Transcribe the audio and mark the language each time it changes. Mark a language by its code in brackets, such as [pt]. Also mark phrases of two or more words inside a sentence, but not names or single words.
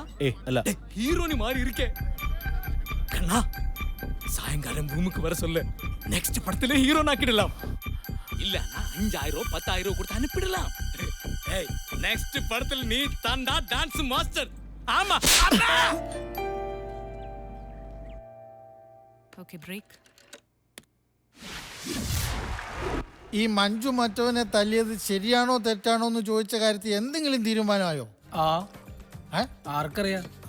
[ml] അല്ല. [ta] ஹீரோனி மாதிரி இருக்கே. கண்ணா சாயங்காலம் ரூமுக்கு வர சொல்ல. நெக்ஸ்ட் படத்துல ஹீரோ ஆக்கிடலாம். இல்லன்னா 5000 10,000 கொடுத்து அனுப்பிடலாம். ஏய் நெக்ஸ்ட் படத்துல நீ தாண்டா டான்ஸ் மாஸ்டர். ஆமா. [en] Okay break. [ml] ഈ മഞ്ജു മറ്റവനെ തല്ലിയത് ശരിയാണോ തെറ്റാണോ എന്ന് ചോദിച്ച കാര്യത്തിൽ എന്തെങ്കിലും തീരുമാനമായോ? ആർക്കറിയാം.